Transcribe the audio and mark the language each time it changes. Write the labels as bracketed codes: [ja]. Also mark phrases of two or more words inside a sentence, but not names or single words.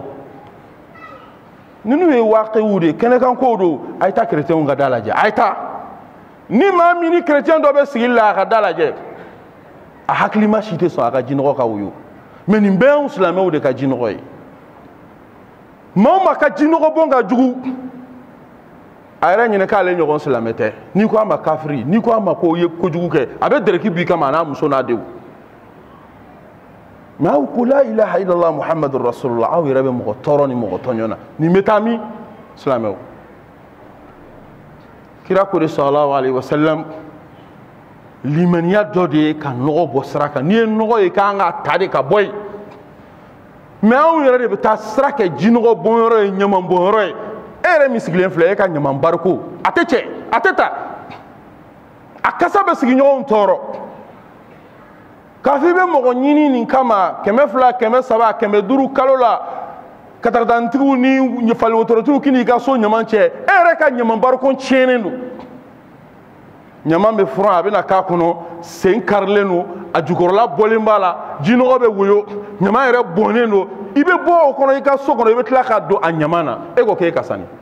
[bm] ninnu ye waqiw de kɛnɛkankow don a ye taa chrétienw ka da lajɛ a ye taa ni maa min ni chrétien dɔ bɛ sigili la a ka da lajɛ a hakilima si tɛ sɔn a ka jinɔgɔ ka woyo mais nin bɛɛ y'anw silamɛw de ka jinɔgɔ ye maa o maa ka jinɔgɔ bɔn ka jugu a yɛrɛ ɲinɛ k'ale ɲɔgɔn silamɛ tɛ n'i ko a ma kafiri n'i ko a ma ko ye kojugu kɛ a bɛ dɛrɛki b'i kama a n'a muso n'a denw mais aw ko [ar] لا إله إلا الله محمد رسول الله [bm] aw yɛrɛ bɛ mɔgɔ tɔɔrɔ ni mɔgɔ tɔɲɔ na nin bɛ taa min silamɛw kira ko de [ar] صلى الله عليه وسلم [bm] limaniya dɔ de ye ka nɔgɔ bɔ sira kan n'i ye nɔgɔ ye k'an ka ta de ka bɔ yen mais anw yɛrɛ de bɛ taa sira kɛ jinɔgɔ bɔnyɔrɔ ye ɲaman bɔnyɔrɔ ye e yɛrɛ min sigilen filɛ e ka ɲaman bariko a tɛ cɛ a tɛ ta a kasa bɛ sigiɲɔgɔnw tɔɔrɔ k'a fɔ i bɛ mɔgɔ ɲini nin kama 200 300 500 kalo la katarantigiw ni faliwotorotigiw k'i n'i ka so ɲaman cɛ e yɛrɛ ka ɲaman bariko tiɲɛnen don ɲaman bɛ furan a bɛna k'a kɔnɔ sen karilen don a jukɔrɔla bɔlen b'a la jinɔgɔ bɛ woyo ɲaman yɛrɛ bɔnnen don i bɛ bɔ o kɔnɔ i ka so kɔnɔ i bɛ tila k'a don a ɲaman na e ko k'e ka sani